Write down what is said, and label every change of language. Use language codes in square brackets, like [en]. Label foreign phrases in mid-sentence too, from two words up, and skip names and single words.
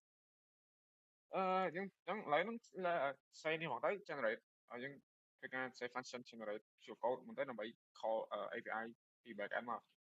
[km] យើងអញ្ចឹងឥឡូវហ្នឹងសេនេះមកទៅ generate យើងធ្វើការ [en] say function generate pure code [km] មកទៅដើម្បី [en] call API [km] ពី backend មក